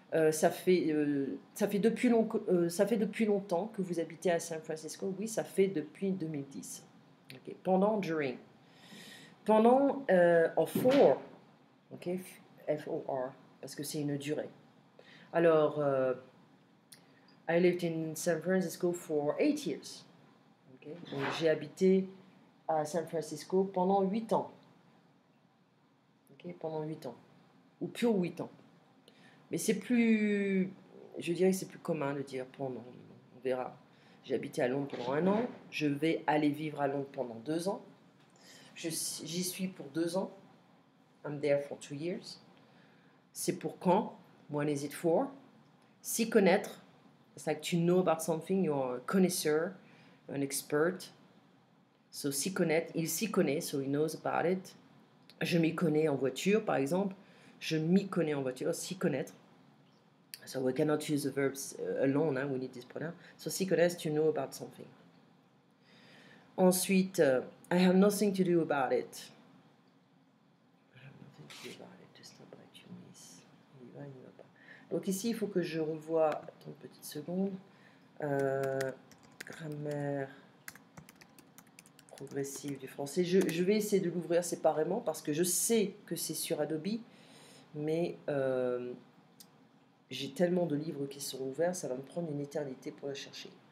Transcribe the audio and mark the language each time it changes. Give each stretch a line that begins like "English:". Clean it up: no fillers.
French: Ça fait depuis longtemps que vous habitez à San Francisco. Oui, ça fait depuis 2010. Okay. Pendant, during. Pendant, en for. Ok. F-O-R. Parce que c'est une durée.
English: Alors, I lived in San Francisco for 8 years. Okay?
French: Donc j'ai habité à San Francisco pendant 8 ans. Okay? Pendant 8 ans. Ou pure 8 ans. Mais c'est plus... Je dirais que c'est plus commun de dire pendant. On verra. J'ai habité à Londres pendant 1 an. Je vais aller vivre à Londres pendant 2 ans. J'y suis pour 2 ans.
English: I'm there for 2 years.
French: C'est pour quand?
English: When is it for?
French: S'y connaître.
English: It's like to know about something, you're a connoisseur, an expert. So,
French: s'y connaître, il s'y connaît,
English: so he knows about it.
French: Je m'y connais en voiture, par exemple. Je m'y connais en voiture, s'y connaître.
English: So, we cannot use the verbs alone, we need this pronoun. So, s'y connaître, to know about something. Ensuite, I have nothing to do about it. I have nothing to do about it, just not like you miss.
French: Il y va, il n'y va pas. Donc ici, il faut que je revoie, attends une petite seconde, grammaire progressive du français. Je vais essayer de l'ouvrir séparément parce que je sais que c'est sur Adobe, mais j'ai tellement de livres qui sont ouverts, ça va me prendre une éternité pour le chercher.